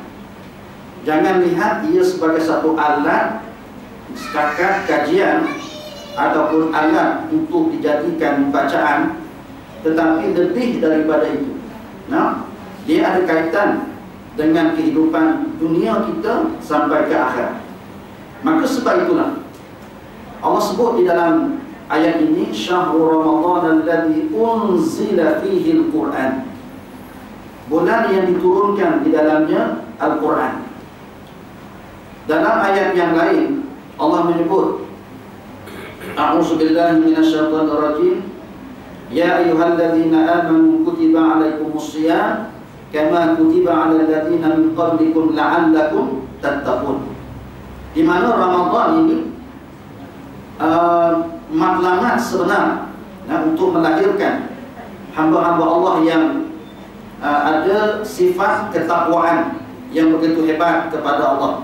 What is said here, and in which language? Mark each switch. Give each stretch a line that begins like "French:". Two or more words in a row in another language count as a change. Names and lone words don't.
Malay: Jangan lihat ia sebagai satu alat setakat kajian ataupun alat untuk dijadikan bacaan, tetapi lebih daripada itu. Dia ada kaitan dengan kehidupan dunia kita sampai ke akhirat. Maka sebab itulah Allah sebut di dalam ayat ini,
Arabic: شهر رمضان الذي أنزل فيه القرآن,
Malay: bulan yang diturunkan di dalamnya Al-Quran. Dalam ayat yang lain Allah menyebut,
Arabic: أعوذ بالله من الشيطان الرجيم, يا أيها الذين آمنوا كتب عليكم الصيام كما كتب على الذين من قبلكم لعلكم تتقون.
Malay: di mana Ramadan ini matlamat sebenar untuk melahirkan hamba-hamba Allah yang ada sifat ketakwaan yang begitu hebat kepada Allah.